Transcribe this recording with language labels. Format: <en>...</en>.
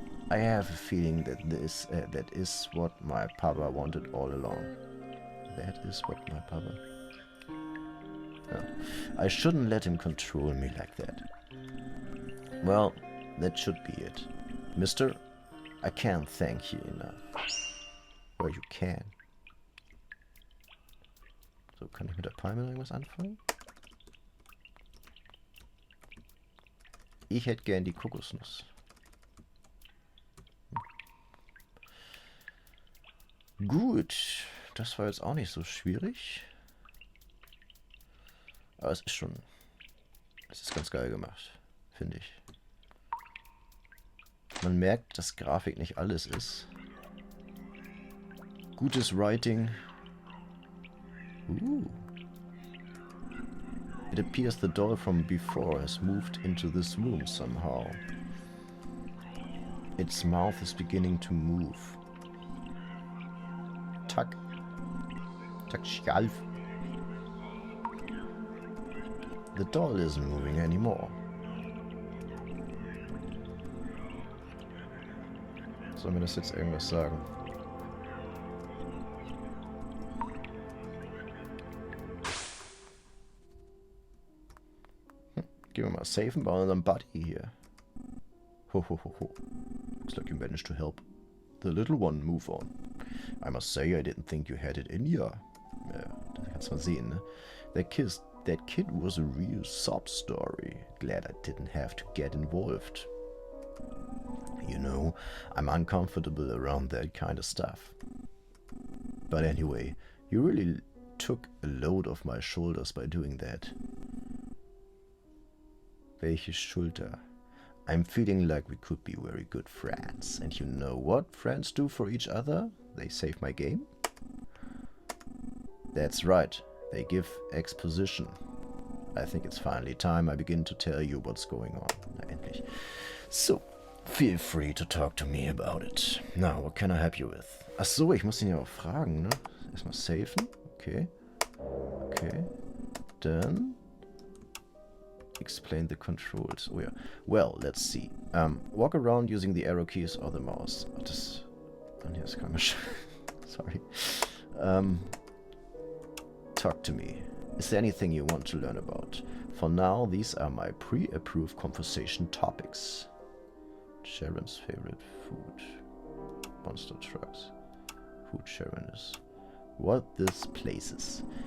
<en>I have a feeling that that is what my papa wanted all along. That is what my papa... No. I shouldn't let him control me like that. Well, that should be it. Mister, I can't thank you enough. Or you can.</en> <de>So, kann ich mit der Palme irgendwas anfangen? Ich hätte gern die Kokosnuss. Gut, das war jetzt auch nicht so schwierig. Aber es ist ganz geil gemacht, finde ich. Man merkt, dass Grafik nicht alles ist. Gutes Writing.</de> <en>It appears the doll from before has moved into this room somehow. Its mouth is beginning to move. Tack. Tack Schalf. The doll isn't moving anymore.</en> <de>Soll mir das jetzt irgendwas sagen? Gehen wir mal safen bei unserem Buddy hier. Ho ho ho ho.</de> <en>Looks like you managed to help the little one move on. I must say, I didn't think you had it in ya.</en> <de>Ja, das kannst du mal sehen, ne?</de> <en>That kid was a real sob story. Glad I didn't have to get involved. You know, I'm uncomfortable around that kind of stuff. But anyway, you really took a load off my shoulders by doing that.</en> <de>Welche Schulter?</de> <en>I'm feeling like we could be very good friends. And you know what friends do for each other? They save my game. That's right. They give exposition. I think it's finally time I begin to tell you what's going on.</en> <de>Na, endlich.</de> <en>So, feel free to talk to me about it. Now, what can I help you with?</en> <de>Ach so, ich muss ihn ja auch fragen, ne? Erstmal safen. Okay. Okay. Dann...</de> <en>Explain the controls.</en> <de>Oh ja.</de> <en>Well, let's see. Walk around using the arrow keys or the mouse.</en> <de>Oh, das... Oh, nee, das kann man schon...</de> <en>Sorry. Talk to me. Is there anything you want to learn about? For now, these are my pre-approved conversation topics. Sharon's favorite food. Monster trucks. Food Sharon is. What this place is.</en>